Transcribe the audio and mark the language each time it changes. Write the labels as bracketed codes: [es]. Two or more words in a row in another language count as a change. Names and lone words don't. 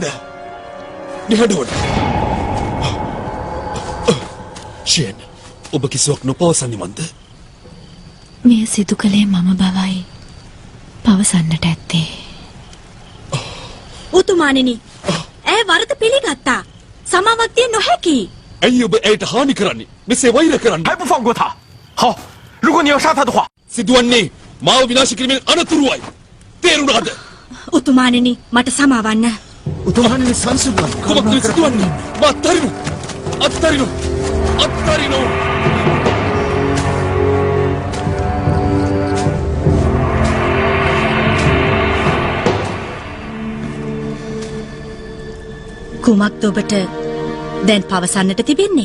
[si] නිහඬවන. ෂේන්, ඔබ කිසිවක් නොපවසන්නේ මන්ද? මෙය සිදු කළේ මම බවයි පවසන්නට ඇත්තේ. උතුමාණෙනි, ඇය වරද පිළිගත්තා. සමාවක් දිය නොහැකි. ඇයි ඔබ ඇයට හානි කරන්නේ? මෙසේ වෛර කරන්නේ? [zh] 还不放过他！好，如果你要杀他的话， [si] සිදුවන්නේ මාව විනාශ කිරීමෙන් අනතුරුවයි. තේරුණාද? උතුමාණෙනි, මට සමාවන්න. උතුමාණනි සංසුන්වත් කුමක්ද සිදුවන්නේ? මා අත්තරිනු අත්තරිනු අත්තරිනු. කුමක්ද ඔබට දැන් පවසන්නට තිබෙන්නේ?